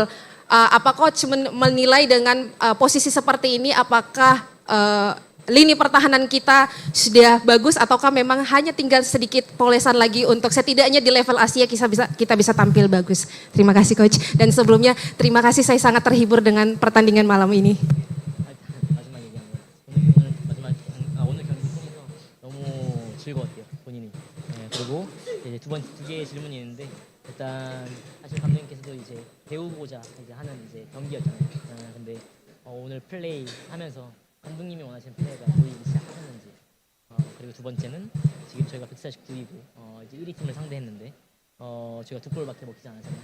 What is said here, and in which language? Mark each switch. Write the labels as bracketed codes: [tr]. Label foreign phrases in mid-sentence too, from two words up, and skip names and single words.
[id] Apa coach menilai dengan posisi seperti ini, apakah lini pertahanan kita sudah bagus ataukah memang hanya tinggal sedikit polesan lagi untuk setidaknya di level Asia kita bisa tampil bagus? Terima kasih coach. Dan sebelumnya terima kasih, saya sangat terhibur dengan pertandingan malam ini. [ko] 즐거웠대요, 본인이. 네, 그리고 이제 두 개의 질문이 있는데, 일단 사실 감독님께서도 이제 배우고자 이제 하는 이제 경기였잖아요. 근데 오늘 플레이 하면서 감독님이 원하시는 플레이가 보이기 시작하셨는지, 그리고 두 번째는 지금 저희가 149이고 이제 1위 팀을 상대했는데 저희가 2골밖에 먹지 않았잖아요.